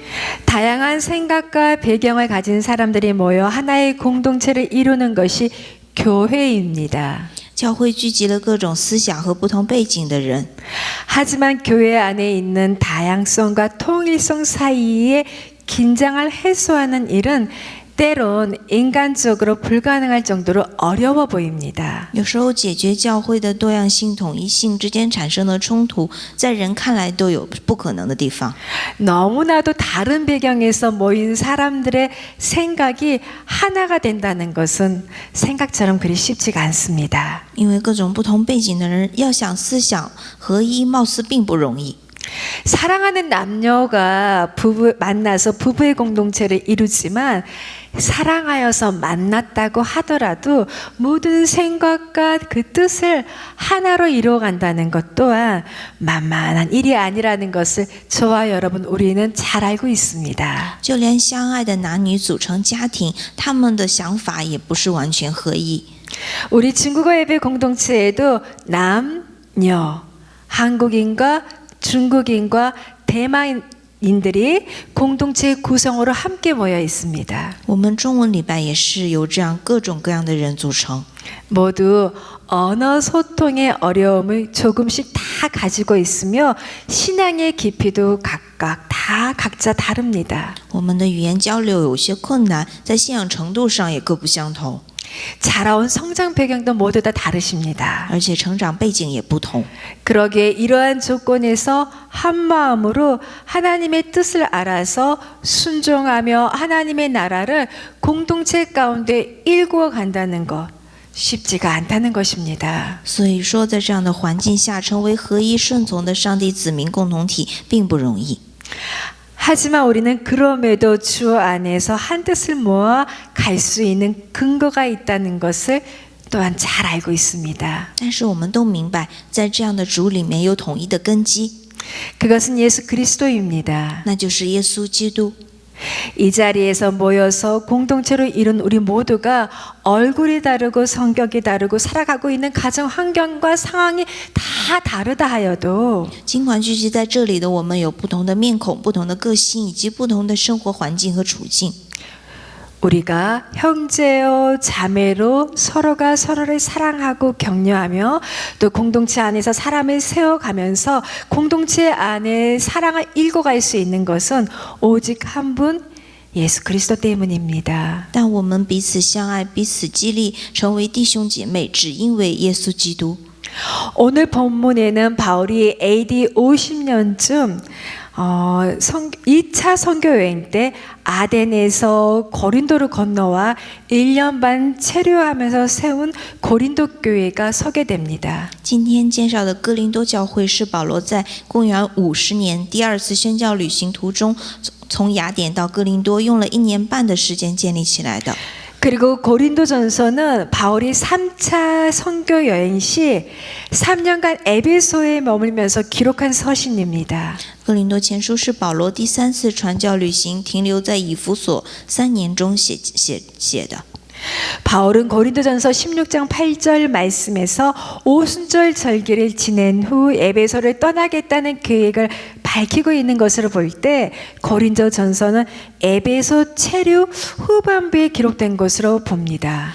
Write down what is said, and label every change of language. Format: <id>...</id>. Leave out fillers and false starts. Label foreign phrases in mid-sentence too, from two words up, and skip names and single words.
<ko>다양한 생각과 배경을 가진 사람들이 모여 하나의 공동체를 이루는 것이 교회입니다.</ko> <zh>教会聚集了各种思想和不同背景的人，</zh> <ko>하지만 교회 안에 있는 다양성과 통일성 사이에 긴장을 해소하는 일은 때론 인간적으로 불가능할 정도로 어려워 보입니다.</ko> <zh>有时候解决教会的多样性、统一性之间产生的冲突，在人看来都有不可能的地方。</zh> <ko>너무나도 다른 배경에서 모인 사람들의 생각이 하나가 된다는 것은 생각처럼 그리 쉽지가 않습니다.</ko> <zh>因为各种不同背景的人要想思想合一，貌似并不容易。</zh> <ko>사랑하는 남녀가 만나서 부부의 공동체를 이루지만 사랑하여서 만났다고 하더라도 모든 생각과 그 뜻을 하나로 이루어간다는 것 또한 만만한 일이 아니라는 것을 저와 여러분 우리는 잘 알고 있습니다.</ko> <zh>就连相爱的男女组成家庭，他们的想法也不是完全合一。</zh> <ko>우리 중국어 예배 공동체에도 남녀, 한국인과 중국인과 대만인들이 공동체 구성으로 함께 모여 있습니다.</ko> <zh>我们中文礼拜也是由这样各种各样的人组成，</zh> <ko>모두 언어 소통의 어려움을 조금씩 다 가지고 있으며 신앙의 깊이도 각자 다릅니다.</ko> <zh>我们的语言交流有些困难，在信仰程度上也各不相同，</zh> <ko>자라온 성장 배경도 모두 다 다르십니다.</ko> <zh>而且成长背景也不同。</zh> <ko>그러기에 이러한 조건에서 한 마음으로 하나님의 뜻을 알아서 순종하며 하나님의 나라를 공동체 가운데 일구어 간다는 것 쉽지가 않다는 것입니다.</ko> <zh>所以说，在这样的环境下，成为合一顺从的上帝子民共同体并不容易。</zh> <ko>하지만 우리는 그럼에도 주 안에서 한 뜻을 모아 갈 수 있는 근거가 있다는 것을 또한 잘 알고 있습니다.</ko> <zh>但是我们都明白，在这样的主里面有统一的根基，</zh> <ko>그것은 예수 그리스도입니다.</ko> <zh>那就是耶稣基督。</zh> <ko>이 자리에서 모여서 공동체로 이룬 우리 모두가 얼굴이 다르고 성격이 다르고 살아가고 있는 가정 환경과 상황이 다 다르다 하여도</ko> <zh>尽管聚集在这里的我们有不同的面孔、不同的个性以及不同的生活环境和处境，</zh> <ko>우리가 형제요 자매로 서로가 서로를 사랑하고 격려하며 또 공동체 안에서 사람을 세워가면서 공동체 안에 사랑을 일궈갈 수 있는 것은 오직 한 분 예수 그리스도 때문입니다.</ko> <zh>但我们彼此相爱、彼此激励，成为弟兄姐妹，只因为耶稣基督。</zh> <ko>오늘 본문에는 바울이 AD 50년쯤 2차 선교 여행 때 아덴에서 고린도를 건너와 1년 반 체류하면서 세운 고린도 교회가 소개됩니다.</ko> <zh>今天介绍的哥林多教会是保罗在公元50年第二次宣教旅行途中，从雅典到哥林多用了1年半的时间建立起来的。</zh> <ko>그리고 고린도전서는 바울이 3차 선교 여행 시 3년간 에베소에 머물면서 기록한 서신입니다.</ko> <zh>哥林多前书是保罗第3次传教旅行停留在以弗所3年中写的。</zh> <ko>바울은 고린도전서 16장 8절 말씀에서 오순절 절기를 지낸 후 에베소를 떠나겠다는 계획을 밝히고 있는 것을 볼 때 고린도전서는 에베소 체류 후반부에 기록된 것으로 봅니다.</ko>